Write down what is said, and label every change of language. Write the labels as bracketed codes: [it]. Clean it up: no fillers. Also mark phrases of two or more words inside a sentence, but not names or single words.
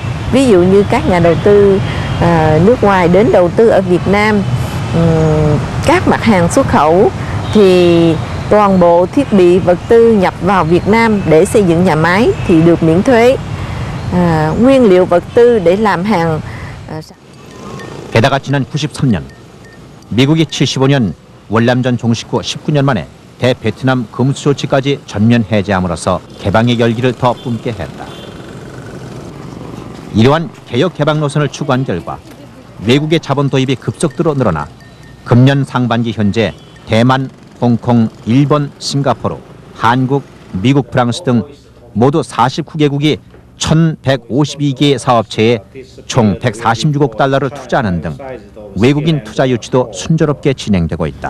[vi] Ví dụ như các nhà đầu tư nước ngoài đến đầu tư ở Việt Nam, các mặt hàng xuất khẩu thì toàn bộ thiết bị vật tư nhập vào Việt Nam để xây dựng nhà máy thì được miễn thuế. nguyên liệu vật tư để làm hàng. [ko] 게다가 지난 93년 미국이 75년 월남전 종식 후 19년 만에 대베트남 금수 조치까지 전면 해제함으로써 개방의 열기를 더 뿜게 했다. 이러한 개혁 개방 노선을 추구한 결과 외국의 자본 도입이 급속도로 늘어나 금년 상반기 현재 대만, 홍콩, 일본, 싱가포르, 한국, 미국, 프랑스 등 모두 49개국이 1,152개의 사업체에 총 146억 달러를 투자하는 등 외국인 투자 유치도 순조롭게 진행되고 있다.